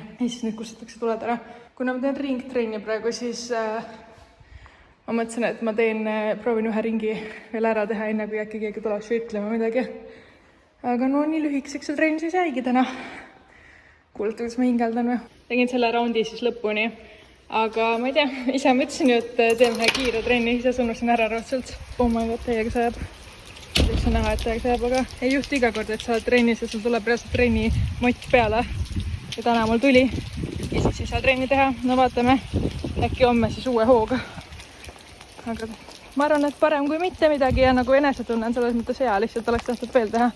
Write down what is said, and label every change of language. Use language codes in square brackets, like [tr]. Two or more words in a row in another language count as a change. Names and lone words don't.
[et] Ja siis nüüd kustutakse tuled ära. Kuna ma teen ringtrenni praegu, siis ma mõtlesin, et ma proovin ühe ringi veel ära teha, enne kui äkki keegi tuleks ütlema midagi. Aga no nii lühikeseks see trenn siis jäigi täna. Kuulete, kuidas ma hingeldan või? Tegin selle raundi siis lõpuni. Aga ma ei tea, ise mõtlesin ju, et teen ühe kiire trenni, ise sõnusin ära raudselt. [en] Oh my god, [et] täiega sajab. Võiks on näha, et täiega sajab, aga ei juhtu iga kord, et sa oled trennis ja sul tuleb reaalselt trenni mott peale. Ja täna mul tuli ja siis ei saa trenni teha. No vaatame, äkki homme siis uue hooga. Aga ma arvan, et parem kui mitte midagi ja nagu enesetunne on selles mõttes hea, lihtsalt oleks tahtnud veel teha.